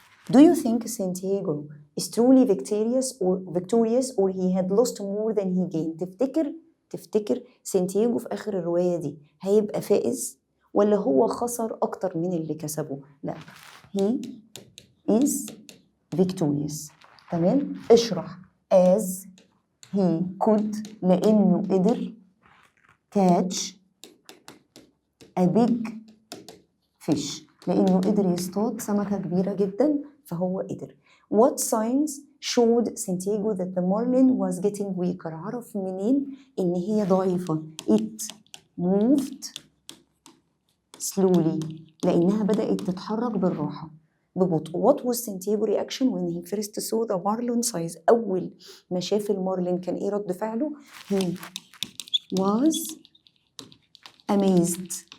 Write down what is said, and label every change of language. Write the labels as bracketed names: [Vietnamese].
[English] Do you think Santiago is truly victorious or he had lost more than he gained؟ [Arabic] تفتكر سانتياغو في آخر الرواية دي هيبقى فائز ولا هو خسر أكتر من اللي كسبه؟ [English] لا، he is victorious، [Arabic] تمام؟ اشرح [English] as he could، [Arabic] لأنه قدر [English] catch a big [Arabic] fish لأنه قدر يصطاد سمكة كبيرة جدا فهو قدر. [English] What signs showed Santiago that the marlin was getting weaker؟ [Arabic] عرف منين إن هي ضعيفة؟ [English] It moved slowly [Arabic] لأنها بدأت تتحرك بالراحة ببطء. [English] What was Santiago reaction when he first saw the marlin size؟ [Arabic] أول ما شاف المارلين كان إيه رد فعله؟ [English] He was amazed.